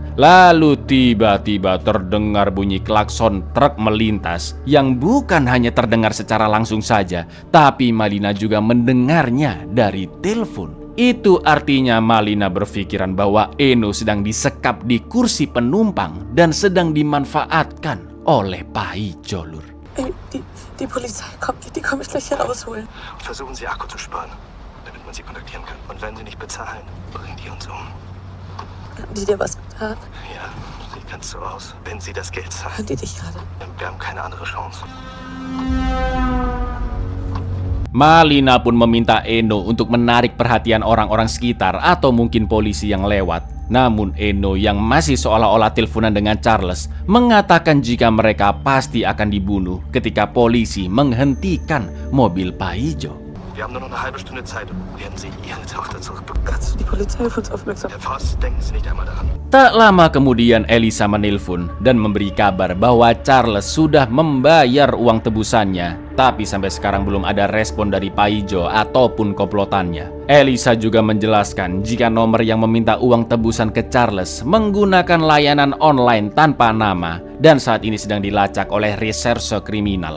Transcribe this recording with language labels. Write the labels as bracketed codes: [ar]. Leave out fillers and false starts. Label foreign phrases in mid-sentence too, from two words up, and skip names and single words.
[id] Lalu tiba-tiba terdengar bunyi klakson truk melintas yang bukan hanya terdengar secara langsung saja, tapi Malina juga mendengarnya dari telepon. Itu artinya Malina berpikiran bahwa Eno sedang disekap di kursi penumpang dan sedang dimanfaatkan oleh Paijo, Lur. [de] Die Polizei kommt, die komme ich gleich hier rausholen. Versuchen Sie Akku zu sparen, damit man Sie kontaktieren kann. Und wenn Sie nicht bezahlen, bringen die uns um. Haben die dir was getan? Ja, sieht ganz so aus. Wenn Sie das Geld zahlen. Hören die dich gerade? Wir haben keine andere Chance. [id] Malina pun meminta Eno untuk menarik perhatian orang-orang sekitar atau mungkin polisi yang lewat. Namun Eno yang masih seolah-olah teleponan dengan Charles mengatakan jika mereka pasti akan dibunuh ketika polisi menghentikan mobil Paijo. [de] Wir haben nur noch eine halbe Stunde Zeit. Werden Sie Ihre Tochter zurückbekommen? Kannst du die Polizei auf uns aufmerksam? Herr Voss, denken Sie nicht einmal daran. [id] Tak lama kemudian Elisa menelpon dan memberi kabar bahwa Charles sudah membayar uang tebusannya. Tapi sampai sekarang belum ada respon dari Paijo ataupun komplotannya. Elisa juga menjelaskan jika nomor yang meminta uang tebusan ke Charles menggunakan layanan online tanpa nama dan saat ini sedang dilacak oleh reserse kriminal.